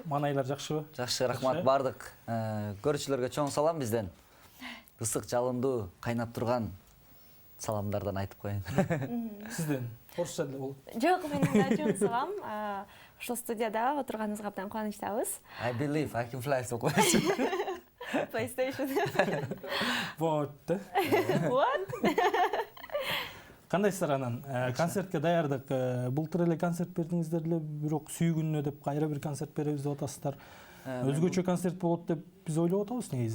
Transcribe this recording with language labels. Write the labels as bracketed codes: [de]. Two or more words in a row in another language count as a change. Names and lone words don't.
[ky] Манайлар жакшыбы? Жакшы, рахмат. Бардык көрүүчүлөргө чоң салам бизден. Ысык, жалындуу, кайнап турган саламдардан айтып коеюн. Сизден орусча деле болот. Жок, менин да чоң салам. Ушул студияда отурганыбызга абдан кубанычтабыз. [en] I believe I can fly [ky] деп коесуң. PlayStation. Вот. What? Кандайсыздар анан? Концертке даярдык. Былтыр эле концерт бердиңиздер эле, бирок сүйгүнүнө деп кайра бир концерт беребиз деп атасыздар. Өзгөчө концерт болот деп биз ойлоп атабыз негизи.